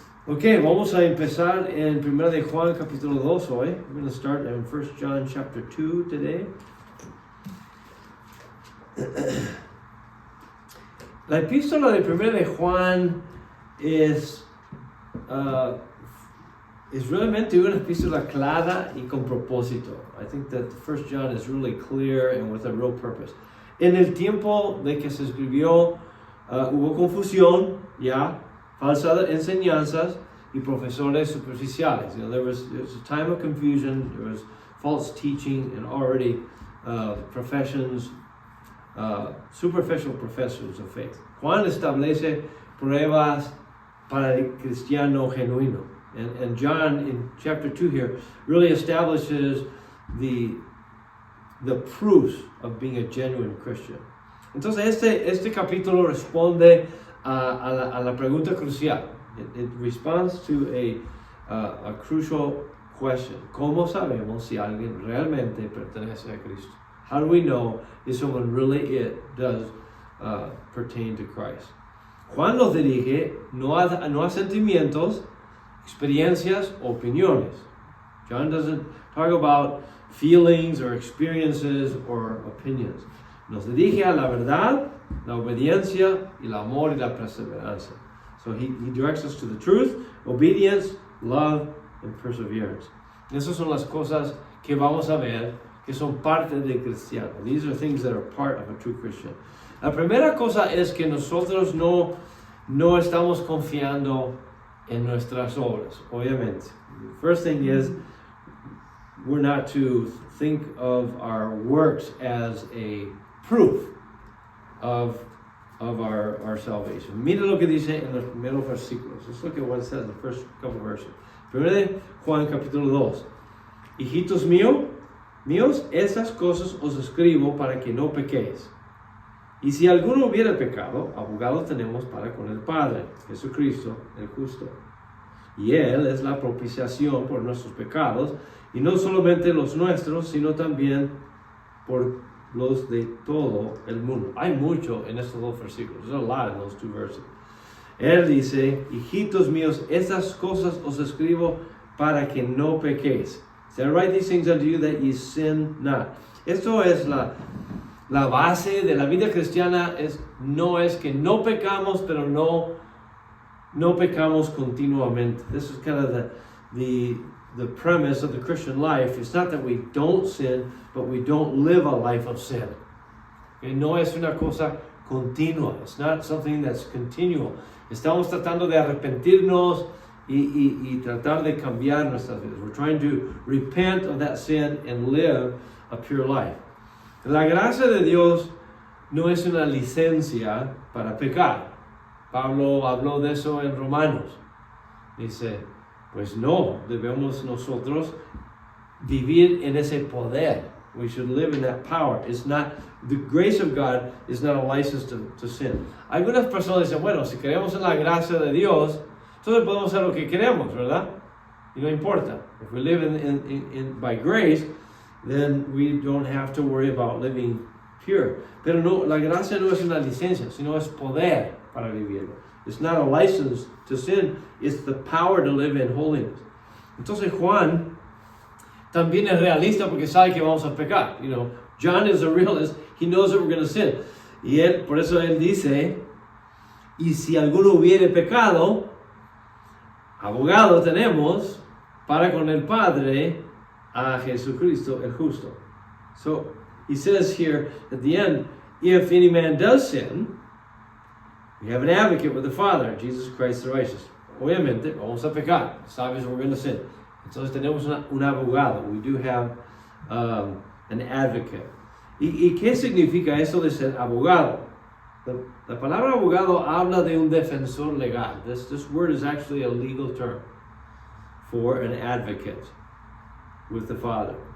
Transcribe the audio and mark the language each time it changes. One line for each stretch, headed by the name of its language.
Spanish: Ok, vamos a empezar en 1 de Juan capítulo 2 hoy.
English: We're going to start in 1 John chapter 2 today.
Spanish: La epístola de 1 de Juan es realmente una epístola clara y con propósito.
English: I think that 1 John is really clear and with a real purpose.
Spanish: En el tiempo de que se escribió, hubo confusión, ya, falsas enseñanzas y profesores superficiales.
English: You know, there was a time of confusion, there was false teaching, and already professions, superficial professors of faith.
Spanish: Juan establece pruebas para el cristiano genuino.
English: And John, in chapter 2 here, really establishes the proofs of being a genuine Christian.
Spanish: Entonces, este capítulo responde a la pregunta crucial.
English: It responds to a crucial question.
Spanish: ¿Cómo sabemos si alguien realmente pertenece a Cristo?
English: How do we know if someone really does pertain to Christ?
Spanish: Juan nos dirige no a sentimientos, experiencias, opiniones.
English: John doesn't talk about feelings or experiences or opinions.
Spanish: Nos dirige a la verdad, la obediencia, y el amor y la perseverancia.
English: So he directs us to the truth, obedience, love, and perseverance.
Spanish: Esas son las cosas que vamos a ver que son parte del cristiano.
English: These are things that are part of a true Christian.
Spanish: La primera cosa es que nosotros no estamos confiando en nuestras obras, obviamente.
English: The first thing is, we're not to think of our works as a proof of our salvation.
Spanish: Mira lo que dice en los primeros versículos. Eso es lo que Juan
English: says in the first couple of verses.
Spanish: Primero Juan capítulo 2. Hijitos míos, esas cosas os escribo para que no pequéis. Y si alguno hubiera pecado, abogado tenemos para con el Padre, Jesucristo, el justo. Y Él es la propiciación por nuestros pecados, y no solamente los nuestros, sino también por los de todo el mundo. Hay mucho en estos dos versículos.
English: There's a lot in those two verses.
Spanish: Él dice, hijitos míos, estas cosas os escribo para que no pequéis.
English: So I write these things unto you that ye sin not.
Spanish: Esto es la base de la vida cristiana, no es que no pecamos, pero no pecamos continuamente.
English: This is kind of the premise of the Christian life. It's not that we don't sin, but we don't live a life of sin. Okay?
Spanish: No es una cosa continua.
English: It's not something that's continual.
Spanish: Estamos tratando de arrepentirnos y tratar de cambiar nuestras vidas.
English: We're trying to repent of that sin and live a pure life.
Spanish: La gracia de Dios no es una licencia para pecar. Pablo habló de eso en Romanos. Dice, pues no, debemos nosotros vivir en ese poder.
English: We should live in that power. It's not, the grace of God is not a license to sin.
Spanish: Algunas personas dicen, bueno, si creemos en la gracia de Dios, entonces podemos hacer lo que queremos, ¿verdad? Y no importa.
English: If we live in by grace, then we don't have to worry about living pure.
Spanish: Pero no, la gracia no es una licencia, sino es poder para vivirlo.
English: It's not a license to sin, it's the power to live in holiness.
Spanish: Entonces Juan también es realista porque sabe que vamos a pecar.
English: You know, John is a realist, he knows that we're going to sin.
Spanish: Y por eso él dice, y si alguno hubiere pecado, abogado tenemos para con el Padre, a Jesucristo el justo.
English: So he says here at the end, if any man does sin, we have an advocate with the Father, Jesus Christ the righteous.
Spanish: Obviamente, vamos a pecar. Sabes
English: we're going to sin.
Spanish: Entonces tenemos un abogado.
English: We do have an advocate.
Spanish: ¿Y qué significa eso de ser abogado? La palabra abogado habla de un defensor legal.
English: This word is actually a legal term for an advocate with the Father.